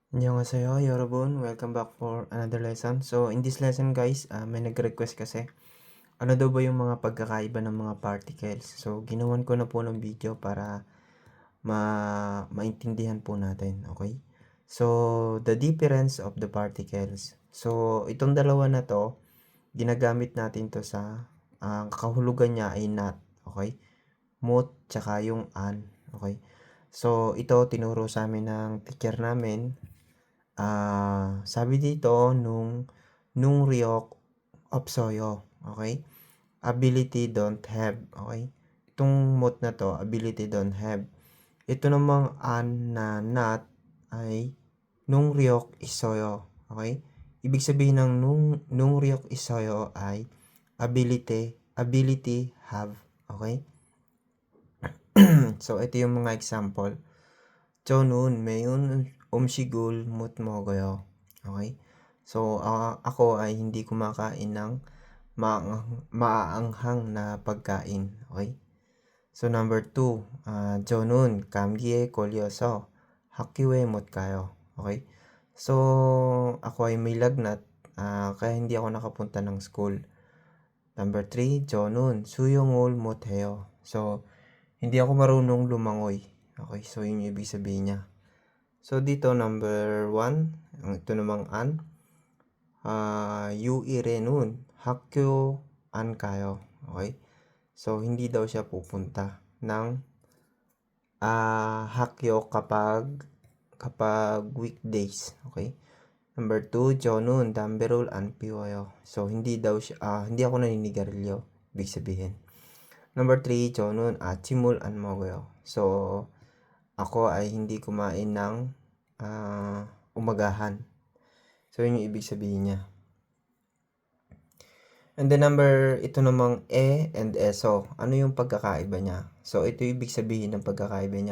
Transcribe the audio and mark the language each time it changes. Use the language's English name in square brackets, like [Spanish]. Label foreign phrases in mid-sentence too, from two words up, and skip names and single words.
[Korean] Annyeonghaseyo, 여러분. [English] Welcome back for another lesson. So, in this lesson, [Filipino] guys, may nag-request kasi. Ano daw ba yung mga pagkakaiba ng mga particles? So, ginawan ko na po ng video para maintindihan po natin. Okay? [English] So, the difference of the particles. [Filipino] So, itong dalawa na to, ginagamit natin to sa, ang kahulugan niya ay not. Okay? Mood, tsaka yung an. Okay? So, ito tinuro sa amin ng teacher namin. Sabi dito [Korean] 능력 없어요, [Filipino] okay? [English] Ability don't have, [Filipino] okay? Itong mot na to, [English] ability don't have. [Filipino] Ito namang an na not ay [Korean] 능력 있어요, [Filipino] okay? Ibig sabihin ng [Korean] 능력 있어요 [Filipino] ay [English] ability have, [Filipino] okay? So ito yung mga example. [Korean] 저는 매운 음식을 못 먹어요. [Filipino] Okay? So, ako ay hindi kumakain ng maanghang na pagkain. Okay? So, number 2, [Korean] 저는 감기에 걸려서 학교에 못 가요. [Filipino] Okay? So, ako ay may lagnat, kaya hindi ako nakapunta ng school. Number 3, [Korean] 저는 수영을 못 해요. [Filipino] So, hindi ako marunong lumangoy. Okay? So, yun yung ibig sabihin niya. So, dito number 1, ito namang an, [Korean] 유일에는 학교 안 가요. [Filipino] Okay? So, hindi daw siya pupunta ng 학교 kapag weekdays. Okay? Number 2, [Korean] 저는 담배를 안 피워요. [Filipino] So, hindi daw siya, hindi ako naninigarilyo. Ibig sabihin. Number 3, [Korean] 저는 아침을 안 먹어요. [Filipino] So, ako ay hindi kumain ng umagahan. So, yun yung ibig sabihin niya. [English] And then [Filipino] ito namang and eso. Ano yung pagkakaiba niya? So, ito yung ibig sabihin ng pagkakaiba niya.